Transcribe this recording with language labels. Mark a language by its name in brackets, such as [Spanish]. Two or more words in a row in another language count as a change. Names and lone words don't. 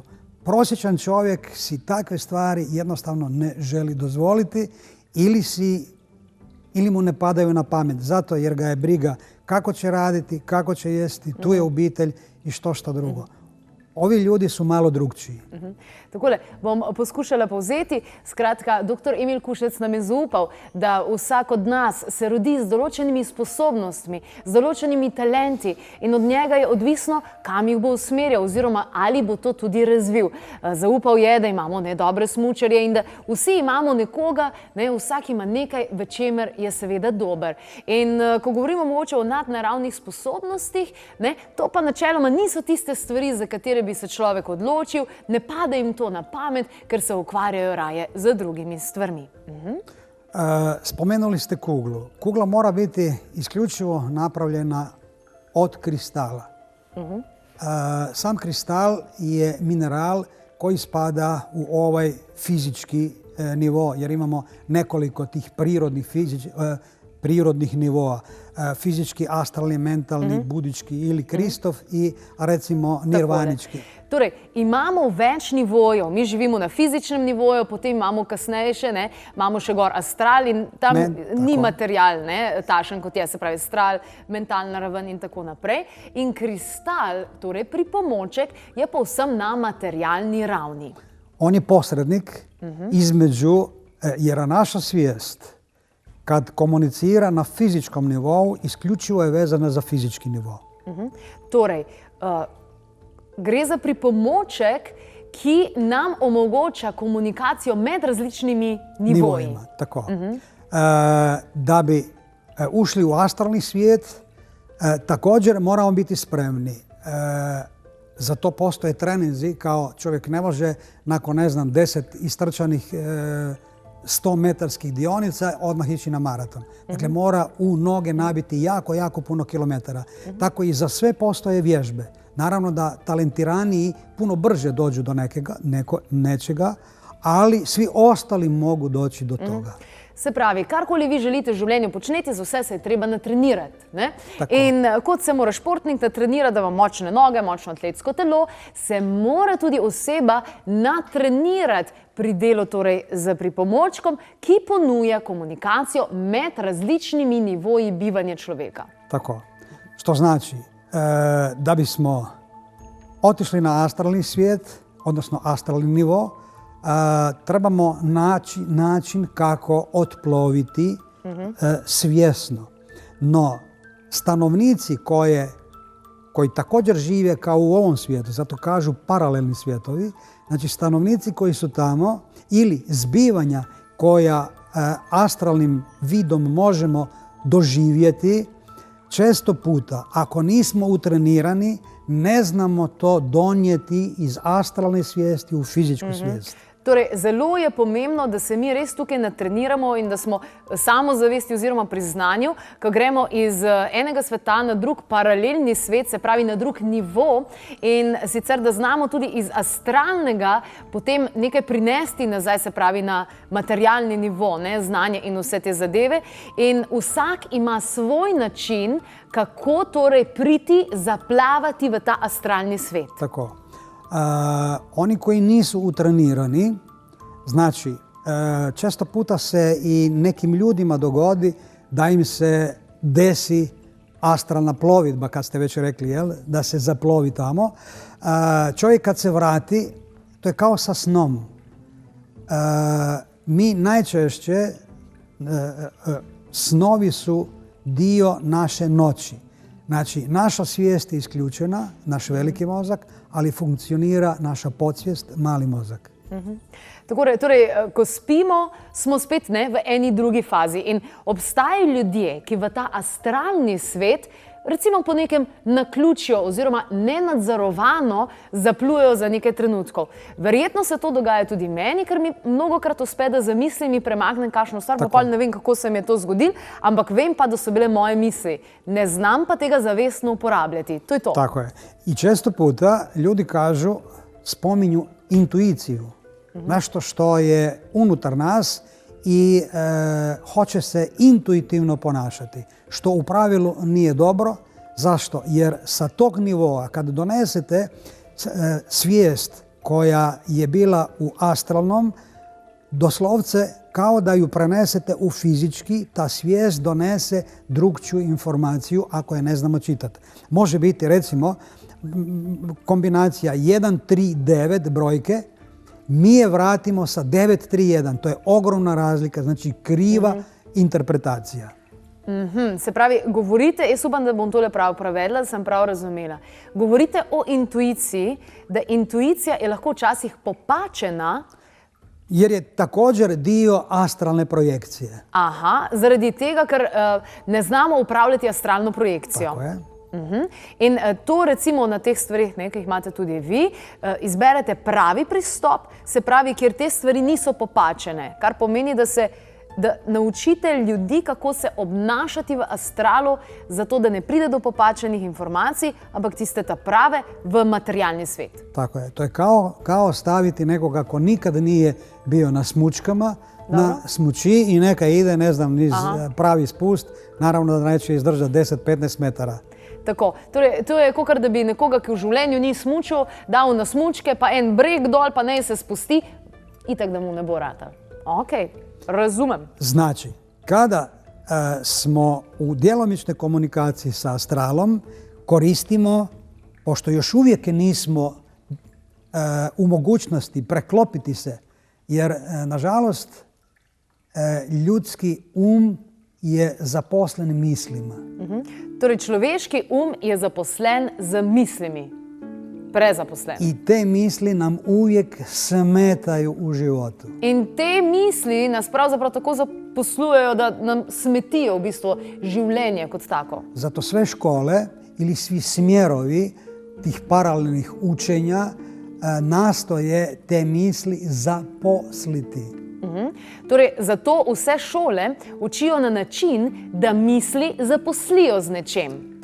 [Croatian] Prosječan čovjek si takve stvari jednostavno ne želi dozvoliti ili mu ne padaju na pamet. Zato jer ga je briga kako će raditi, kako će jesti, tu je obitelj i što drugo. Ovi ljudi su malo drugčiji. [Slovenian] Takole, bom poskušala povzeti. Skratka, dr. Emil Kušec nam je zaupal, da vsak od nas se rodi z določenimi sposobnostmi, z določenimi talenti in od njega je odvisno, kam jih bo usmerjal oziroma ali bo to tudi razvil. Zaupal je, da imamo dobre smučarje in da vsi imamo nekoga, vsak ima nekaj, v čemer je seveda dober. In ko govorimo mogoče o nadnaravnih sposobnostih, to pa načeloma niso tiste stvari, za katere bi se človek odločil, ne pade jim to na pamet, ker se ukvarjajo raje z drugimi stvarmi. [Croatian] Spomenuli ste kuglu. Kugla mora biti isključivo napravljena od kristala. Sam kristal je mineral koji spada u ovaj fizički nivo, jer imamo nekoliko tih prirodnih nivoa. Fizički, astralni, mentalni, budički ili Kristov i recimo nirvanički. [Slovenian] Torej, imamo več nivojev. Mi živimo na fizičnem nivoju, potem imamo kasneje še, imamo še gor astral in tam ni material, tašen kot je, se pravi astral, mentalna raven in tako naprej. In kristal, torej pripomoček, je povsem na materialni ravni. [Croatian] On je posrednik između, jer naša svijest kad komunicira na fizičkom nivou, isključivo je vezana za fizički nivo. [Slovenian] Torej, gre za pripomoček, ki nam omogoča komunikacijo med različnimi nivoji. Tako. [Croatian] Da bi ušli u astralni svijet, također moramo biti spremni. Za to postoje treninzi, kao čovjek ne može nakon, 10 istrčanih 100-metarskih dionica odmah ići na maraton. Dakle, mora u noge nabiti jako puno kilometara. Tako i za sve postoje vježbe. Naravno da talentiraniji puno brže dođu do nečega, ali svi ostali mogu doći do toga. [Slovenian] Se pravi, karkoli vi želite v življenju početi, za vse se je treba natrenirati. In kot se mora športnik natrenirati, da ima močne noge, močno atletsko telo, se mora tudi oseba natrenirati pri delu z pripomočkom, ki ponuja komunikacijo med različnimi nivoji bivanja človeka. Tako. [Croatian] Što znači, da bismo otišli na astralni svijet, odnosno astralni nivo, trebamo naći način kako otploviti svjesno. No, stanovnici koji također žive kao u ovom svijetu, zato kažu paralelni svijetovi, znači stanovnici koji su tamo ili zbivanja koja astralnim vidom možemo doživjeti, često puta, ako nismo utrenirani, ne znamo to donijeti iz astralne svijesti u fizičku svijest. [Slovenian] Torej, zelo je pomembno, da se mi res tukaj natreniramo in da smo samozavesti oziroma pri znanju, ko gremo iz enega sveta na drug paralelni svet, se pravi na drug nivo, in sicer da znamo tudi iz astralnega potem nekaj prinesti nazaj, se pravi na materialni nivo, znanje in vse te zadeve. In vsak ima svoj način, kako torej priti, zaplavati v ta astralni svet. Tako. [Croatian] Oni koji nisu utrenirani, znači često puta se i nekim ljudima dogodi da im se desi astralna plovidba, kad ste već rekli, jel? Da se zaplovi tamo. Čovjek kad se vrati, to je kao sa snom. Mi najčešće, snovi su dio naše noći. Znači, naša svijest je isključena, naš veliki mozak, ali funkcionira naša podsvijest, mali mozak. [Slovenian] Torej, ko spimo, smo spet v eni drugi fazi. In obstajajo ljudje, ki v ta astralni svet, recimo po nekem naključju oziroma nenadzorovano zaplujejo za nekaj trenutkov. Verjetno se to dogaja tudi meni, ker mi mnogokrat uspe, da za misli premaknem kakšno stvar, pa ne vem, kako se mi je to zgodilo, ampak vem pa, da so bile moje misli. Ne znam pa tega zavestno uporabljati. To je to. Tako je. [Croatian] I često puta ljudi kažu, spominju intuiciju. Nešto što je unutar nas i hoće se intuitivno ponašati, što u pravilu nije dobro. Zašto? Jer sa tog nivoa, kad donesete svijest koja je bila u astralnom, doslovce kao da ju prenesete u fizički, ta svijest donese drugčiju informaciju ako je ne znamo čitati. Može biti recimo kombinacija 1, 3, 9 brojke, mi je vratimo sa 9, 3, 1. To je ogromna razlika, znači kriva interpretacija. [Slovenian] Se pravi, govorite, jaz upam, da bom tole prav prevedla, da sem prav razumela. Govorite o intuiciji, da intuicija je lahko včasih popačena. [Croatian] Jer je također dio astralne projekcije. [Slovenian] Aha, zaradi tega, ker ne znamo upravljati astralno projekcijo. [Croatian] Tako je. [Slovenian] In to recimo na teh stvarih, ki jih imate tudi vi, izberete pravi pristop, se pravi, kjer te stvari niso popačene, kar pomeni, da naučite ljudi, kako se obnašati v astralu, zato da ne pride do popačenih informacij, ampak tiste ta prave v materialni svet. [Croatian] Tako je. To je kao staviti nekoga ko nikad nije bio na smučkama, na smuči i neka ide, ne znam, niz pravi spust, naravno da neće izdržati 10-15 metara. [Slovenian] Tako, torej, to je kakor da bi nekoga, ki v življenju ni smučil, dal na smučke, pa en breg dol, pa naj se spusti, itak da mu ne bo rata. Ok, razumem. [Croatian] Znači, kada smo u djelomičnoj komunikaciji sa astralom, koristimo, pošto još uvijek nismo u mogućnosti preklopiti se, jer nažalost ljudski je zaposlen mislima. [Slovenian] Torej, človeški je zaposlen z mislimi. Prezaposlen. [Croatian] I te misli nam uvijek smetaju u životu. [Slovenian] In te misli nas pravzaprav tako zaposlujejo, da nam smetijo v bistvu življenje kot tako. [Croatian] Zato sve škole ili svi smjerovi tih paralelnih učenja nastoje te misli zaposliti. [Slovenian] Torej, zato vse šole učijo na način, da misli zaposlijo z nečem.